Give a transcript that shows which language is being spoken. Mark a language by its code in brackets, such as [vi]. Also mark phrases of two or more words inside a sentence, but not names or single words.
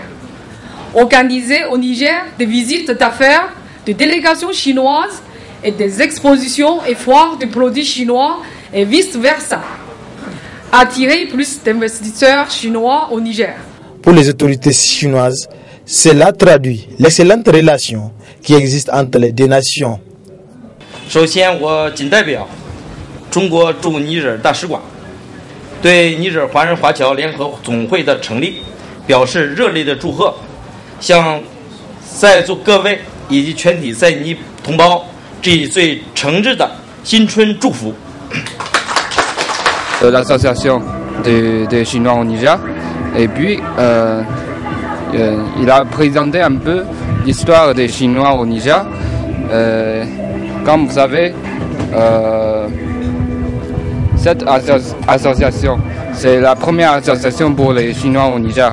[fr] Organiser au Niger des visites d'affaires de délégations chinoises et des expositions et foires de produits chinois et vice-versa. Attirer plus d'investisseurs chinois au Niger. Pour les autorités chinoises, cela traduit l'excellente relation qui existe entre les deux nations. [zh] 首先，我谨代表中国驻尼日尔大使馆对尼日尔华人华侨联合总会的成立表示热烈的祝贺，向在座各位以及全体在尼同胞致以最诚挚的新春祝福。 [fr] L'association des Chinois au Niger, et puis il a présenté un peu l'histoire des Chinois au Niger. Comme vous savez, cette association, c'est la première association pour les Chinois au Niger.